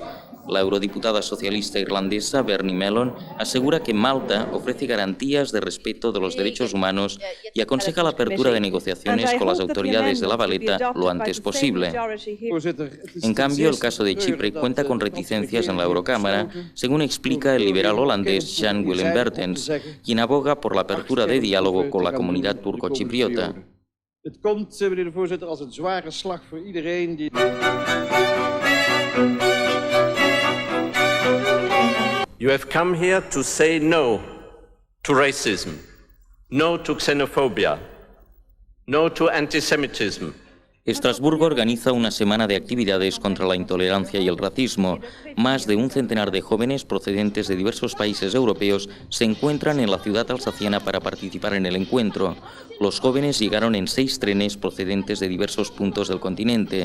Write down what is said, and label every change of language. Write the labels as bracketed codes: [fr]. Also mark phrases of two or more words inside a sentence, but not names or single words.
[es] La eurodiputada socialista irlandesa Bernie Mellon asegura que Malta ofrece garantías de respeto de los derechos humanos y aconseja la apertura de negociaciones con las autoridades de La Valeta lo antes posible. En cambio, el caso de Chipre cuenta con reticencias en la Eurocámara, según explica el liberal holandés Jan Willem Bertens, quien aboga por la apertura de diálogo con la comunidad turco-chipriota. [nl] Het komt, meneer de voorzitter, als een zware slag voor iedereen die... [en] You have come here to say no to racism, no to xenophobia, no to antisemitism. [es] Estrasburgo organiza una semana de actividades contra la intolerancia y el racismo. Más de un centenar de jóvenes procedentes de diversos países europeos se encuentran en la ciudad alsaciana para participar en el encuentro. Los jóvenes llegaron en 6 trenes procedentes de diversos puntos del continente.